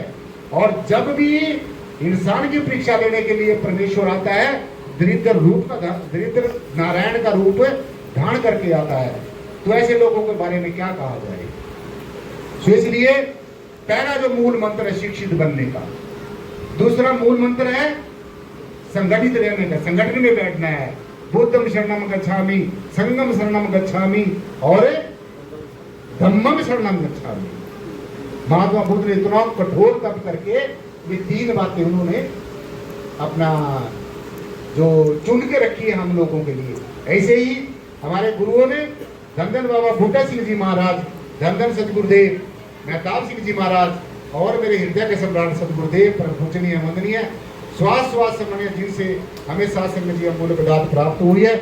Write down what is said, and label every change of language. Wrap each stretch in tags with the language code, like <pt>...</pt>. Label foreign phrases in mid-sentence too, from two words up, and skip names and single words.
<hi>और जब भी इंसान की परीक्षा लेने के लिए परमेश्वर आता है, दरिद्र नारायण का रूप धारण करके आता है। तो ऐसे लोगों के बारे में क्या कहा जाए। तो इसलिए पहला जो मूल मंत्र है शिक्षित बनने का। दूसरा मूल मंत्र है संगठित रहने का, संगठन में बैठना है।</hi> <pi>बुद्धम शरणम गच्छामि, संगम शरणम गच्छामि और धम्मम शरणम गच्छामि।</pi> <hi>महात्मा बुद्ध ने इतना कठोर तप करके ये 3 बातें उन्होंने अपना जो चुन के रखी है हम लोगों के लिए। ऐसे ही हमारे गुरुओं ने धन धन बाबा बूटा सिंह जी महाराज, धन धन सतगुरुदेव मेहताब सिंह जी महाराज और मेरे हृदय के सम्राट सतगुरुदेव पर पूजनीय वंदनीय श्वास समन्वय जिनसे हमें सासंग जी अमूल्य पदार्थ प्राप्त हुई है।</hi>